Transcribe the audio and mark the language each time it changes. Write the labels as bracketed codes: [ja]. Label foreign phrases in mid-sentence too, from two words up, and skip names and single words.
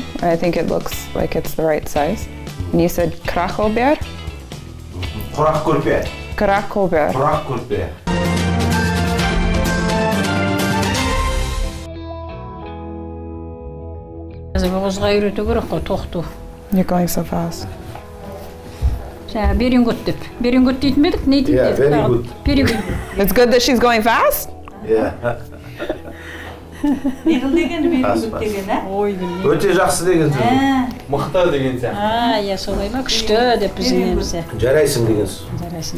[en] I think it looks like it's the right size. And you said Krakopé? Krakopé. Krakopé. Krakopé. [kk] Қозға үйрету керек қой, тоқту. [en] You're going so fast. [kk] Жаңа беренгөт деп. Беренгөт дейтін бе едік? Не дейтін [en] Yeah, [kk] едік? [en] very good. [kk] Беренгөт. [en] It's good that she's going fast? Yeah. [kk] Неғыл дегені беріңгөт деген, ә? Ой, білмеймін. Өте жақсы деген сөз. Мықты деген сияқты. Иә, солай ма? Күшті деп біздің немізде. Жарайсың деген сөз. Жарайсың.